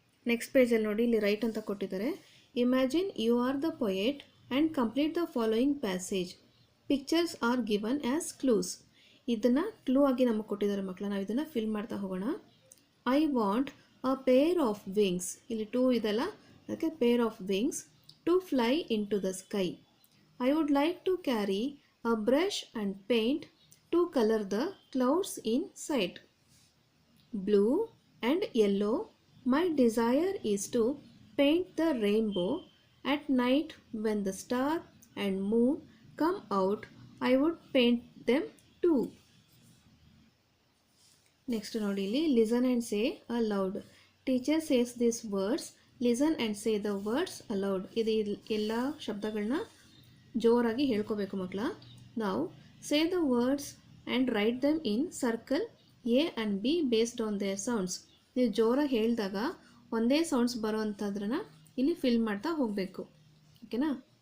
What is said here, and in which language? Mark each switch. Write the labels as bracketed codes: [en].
[kn] Next ಪೇಜಲ್ಲಿ ನೋಡಿ, ಇಲ್ಲಿ right ಅಂತ ಕೊಟ್ಟಿದ್ದಾರೆ. [en] Imagine you are the poet and complete the following passage. Pictures are given as clues. [kn] ಇದನ್ನು clue ಆಗಿ ನಮಗೆ ಕೊಟ್ಟಿದ್ದಾರೆ ಮಕ್ಕಳ. ನಾವು ಇದನ್ನು ಫಿಲ್ ಮಾಡ್ತಾ ಹೋಗೋಣ. [en] I want a pair of wings. [kn] ಇಲ್ಲಿ ಟೂ ಇದೆಲ್ಲ, ಅದಕ್ಕೆ [en] Pair of wings to fly into the sky. I would like to carry a brush and paint to color the clouds in sight. Blue and yellow. My desire is to paint the rainbow at night when the star and moon come out. I would paint them too. Next nodili, listen and say aloud. Teacher says these words. Listen and say the words aloud. [kn] Idu ella shabdagalna ಜೋರಾಗಿ ಹೇಳ್ಕೋಬೇಕು ಮಕ್ಕಳ. [en] ನಾವು say the words and write them in circle A and B based on their sounds. [kn] ನೀವು ಜೋರಾಗಿ ಹೇಳಿದಾಗ ಒಂದೇ sounds ಬರೋ ಅಂಥದ್ರನ್ನ ಇಲ್ಲಿ fill ಮಾಡ್ತಾ ಹೋಗಬೇಕು. ಓಕೆನಾ?